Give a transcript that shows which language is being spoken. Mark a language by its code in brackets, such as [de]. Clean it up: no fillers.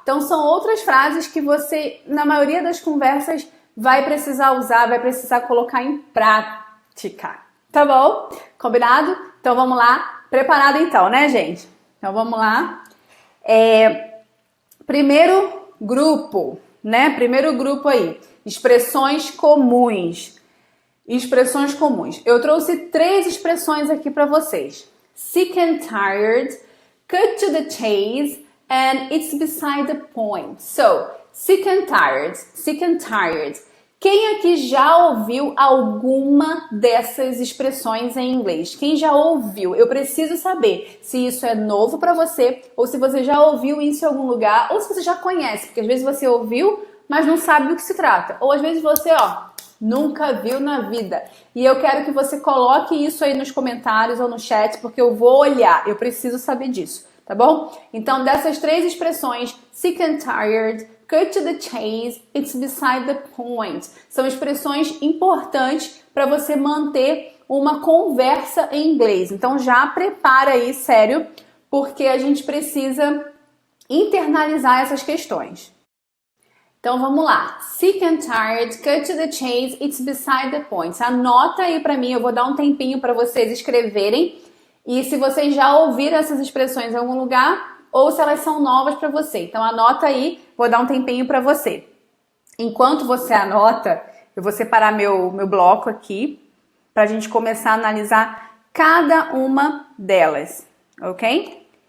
[pt] Então, são outras frases que você, na maioria das conversas, vai precisar usar, vai precisar colocar em prática, tá bom? Combinado? Então, vamos lá. Preparado então, né, gente? Então, vamos lá. Primeiro grupo, né? Primeiro grupo aí, expressões comuns. Expressões comuns. Eu trouxe 3 expressões aqui para vocês. [en] Sick and tired, cut to the chase, and it's beside the point. So, sick and tired, sick and tired. [pt] Quem aqui já ouviu alguma dessas expressões em inglês? Quem já ouviu? Eu preciso saber se isso é novo para você, ou se você já ouviu isso em algum lugar, ou se você já conhece, porque às vezes você ouviu, mas não sabe do que se trata. Ou às vezes você, nunca viu na vida. E eu quero que você coloque isso aí nos comentários ou no chat, porque eu vou olhar, eu preciso saber disso, tá bom? Então, dessas 3 expressões, [en] sick and tired, cut to the chase, it's beside the point, [pt] são expressões importantes para você manter uma conversa em inglês. Então, já prepara aí, sério, porque a gente precisa internalizar essas questões. Então vamos lá. [en] Sick and tired, cut to the chase, it's beside the point. [pt] Anota aí pra mim, eu vou dar um tempinho para vocês escreverem. E se vocês já ouviram essas expressões em algum lugar, ou se elas são novas para você. Então anota aí, vou dar um tempinho para você. Enquanto você anota, eu vou separar meu bloco aqui pra gente começar a analisar cada uma delas, ok?